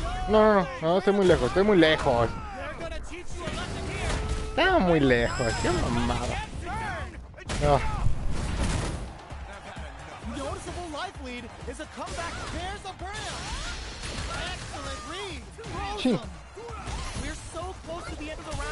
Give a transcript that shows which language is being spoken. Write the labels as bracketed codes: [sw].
[es] No, estoy muy lejos, estoy muy lejos. [en] They're gonna teach you a lesson here. [es] Estaba muy lejos, qué mamada. No. [en] Noticeable life lead is a comeback. There's a burnout. Excellent read. [es] Sí. [en] Awesome. We're so close to the end of the round